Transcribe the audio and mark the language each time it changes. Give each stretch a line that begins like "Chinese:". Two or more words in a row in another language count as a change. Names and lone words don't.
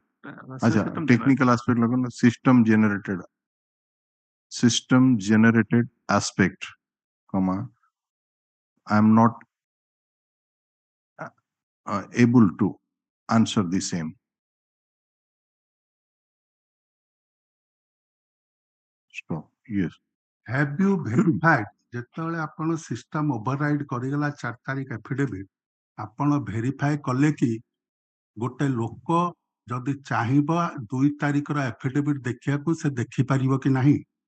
English: technical aspect system generated aspect, comma, I am not able to answer the same. Stop. Yes. Have you verified
Odia: ଯେତେବେଳେ ଆପଣ
English: system override
Odia: କରିଗଲା 4 ତାରିଖ affidavit ଆପଣ ଭେରିଫାଏ କଲେ କି ଗୋଟେ ଲୋକ ଯଦି ଚାହିଁବ 2 ତାରିଖର affidavit ଦେଖିବାକୁ ସେ ଦେଖିପାରିବ କି ନାହିଁ?